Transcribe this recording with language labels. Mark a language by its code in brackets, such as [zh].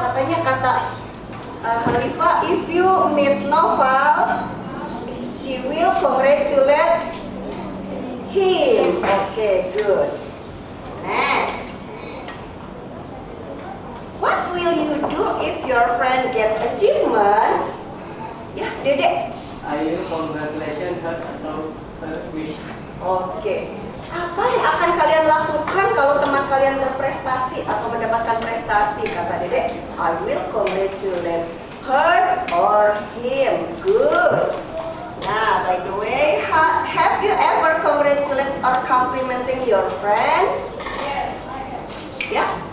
[id] Katanya kata Khalifah, [en] if you meet Noval, she will congratulate him. Okay, good. Next. What will you do if your friend get achievement? [id] Ya, Dedek. [en] I will congratulate her atau her wish. Oke. [id] Apa yang akan kalian lakukan kalau teman kalian berprestasi atau mendapatkan prestasi? Kata Dedek, [en] I will congratulate her or him. Good. Nah, by the way, have you ever congratulate or complimenting your friends? Yes, I have. [id] Ya?